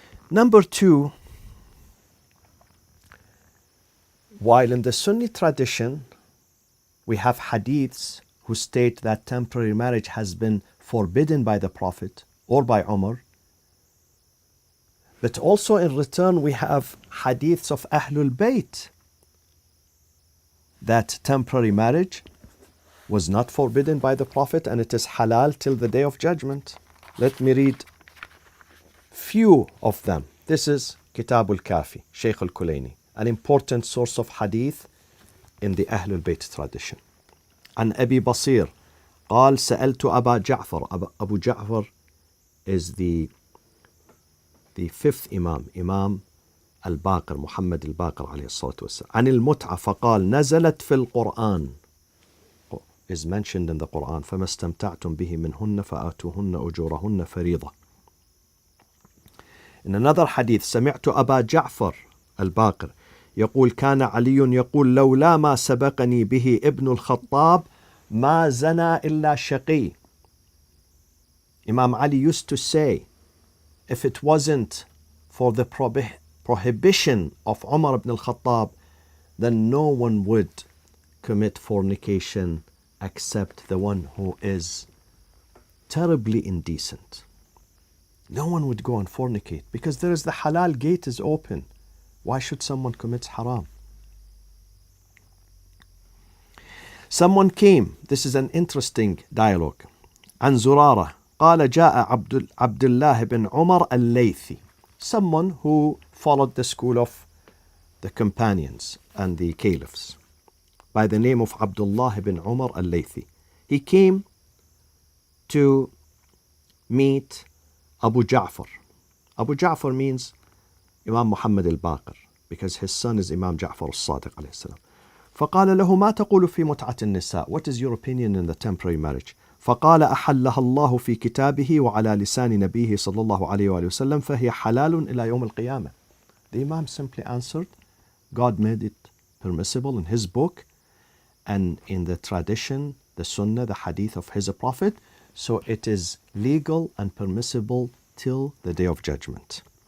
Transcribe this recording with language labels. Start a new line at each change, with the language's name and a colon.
English: Number two, while in the Sunni tradition we have hadiths who state that temporary marriage has been forbidden by the Prophet or by Umar, but also in return we have hadiths of Ahlulbayt that temporary marriage was not forbidden by the Prophet and it is halal till the day of judgment. Let me read few of them. This is Kitab al-Kafi, Shaykh al-Kulaini, an important source of hadith in the Ahlulbayt tradition.
Arabic: عن أبي بصير قال سألت أبا جعفر.
English: Abu Ja'far is the fifth Imam al-Baqir, Muhammad al-Baqir
Arabic: عليه الصلاة والسلام. عن المتعة فقال نزلت في القرآن,
English: is mentioned in the Quran.
Arabic: فما استمتعتم به منهن فآتوهن أجورهن فريضة.
English: In another hadith,
Arabic: سمعت أبا جعفر الباقر يقول كان علي يقول لولا ما سبقني به ابن الخطاب ما زنى إلا شقي.
English: Imam Ali used to say, if it wasn't for the prohibition of Umar ibn al-Khattab, then no one would commit fornication except the one who is terribly indecent. No one would go and fornicate because there is the halal gate is open. Why should someone commit haram? Someone came, this is an interesting dialogue.
Arabic: عن زرارة قال جاء عبد الله بن عمر الليثي.
English: Someone who followed the school of the companions and the caliphs by the name of Abdullah ibn Umar al-Laythi. He came to meet Abu Ja'far. Abu Ja'far means Imam Muhammad al-Baqir, because his son is Imam Ja'far al-Sadiq alayhi salam.
Arabic: فقال له ما تقول في متعة النساء?
English: What is your opinion in the temporary marriage?
Arabic: فقال أحلها الله في كتابه وعلى لسان نبيه صلى الله عليه وآله وسلم فهي حلال إلى يوم القيامة.
English: The Imam simply answered, God made it permissible in his book and in the tradition, the Sunnah, the hadith of his Prophet, so it is legal and permissible till the day of judgment.